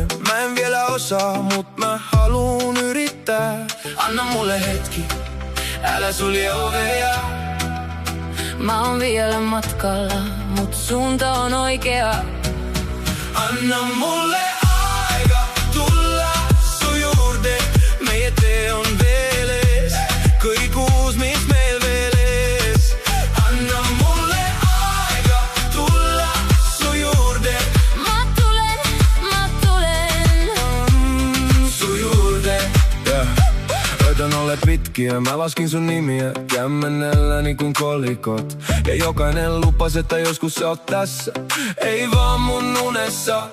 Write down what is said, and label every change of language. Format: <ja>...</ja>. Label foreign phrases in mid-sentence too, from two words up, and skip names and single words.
<fi>Mä en vielä osaa, mut mä haluun yrittää. Anna mulle hetki, älä sulje ovea. Mä oon vielä matkalla, mut suunta on oikea. Anna mulle aika tulla sun juurde.</fi> <et>Meie tee on veel ees, kõik uus, mis meil veel ees.</et> <fi>Anna mulle aika tulla sun juurde. Mä tulen sun juurde. Öitä on olleet pitkiä, mä laskin sun nimiä kämmennelläni kuin kolikot. Ja jokainen lupas, että joskus sä oot tässä, ei vaan mun unessa.</fi>